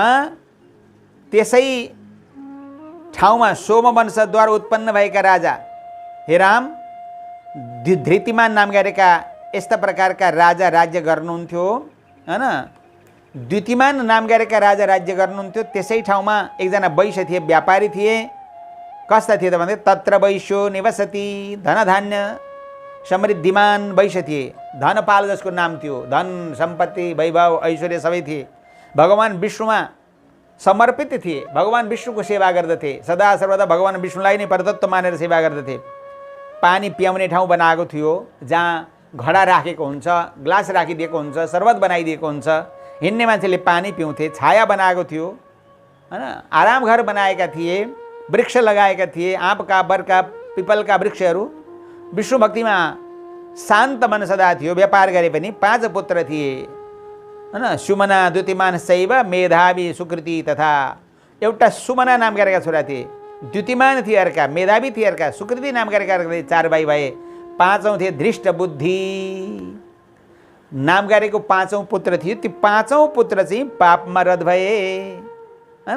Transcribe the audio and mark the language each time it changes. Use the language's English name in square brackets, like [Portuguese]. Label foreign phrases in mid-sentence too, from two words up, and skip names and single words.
[Nepali] त्यसै ठाउँमा सोमवंशद्वारा उत्पन्न भएका राजा हे राम धृतिमान नाम गरेका यस्ता प्रकारका राजा राज्य गर्नुहुन्थ्यो हैन। द्युतिमान नाम गरेका राजा राज्य गर्नुहुन्थ्यो। त्यसै ठाउँमा एकजना वैश्य थिए, व्यापारी थिए। कस्ता थिए त भन्दा [Sanskrit] तत्र वैश्यो निवसति, [Nepali] धनधान्य समृद्धिमान वैश्य थिए। धनपाल जसको नाम थियो, धन सम्पत्ति वैभव ऐश्वर्य सबै थिए। भगवान विष्णुमा समर्पित थिए, भगवान विष्णुको सेवा गर्दथे। सदा सर्वदा भगवान विष्णुलाई नै परतत्व मानेर सेवा गर्दथे। पानी पियाउने ठाउँ बनाएको थियो, जहाँ घडा राखेको हुन्छ, ग्लास राखिदिएको हुन्छ, शरबत बनाइदिएको हुन्छ, हिँड्ने मान्छेले पानी पिउँथे। छाया बनाएको थियो हैन, आराम घर बनाएका थिए, वृक्ष लगाएका थिए, आँपका बरका पिपलका वृक्षहरू। विष्णु भक्तिमा शान्त मन सदा थियो। व्यापार गरे पनि 5 पुत्र थिए हैन, [Sanskrit] सुमना द्युतिमान शैव मेधावी सुकृति तथा। [Nepali] एउटा सुमना नाम गरेका छोरा थिए, द्युतिमान थिए अर्का, मेधावी थिए अर्का, सुकृति नाम गरेका अर्का 4 भाइ भए। 5औं थिए धृष्ट बुद्धि नाम गरेको 5औं पुत्र थियो। ती 5औं पुत्र चाहिँ पापमा रत भए हैन।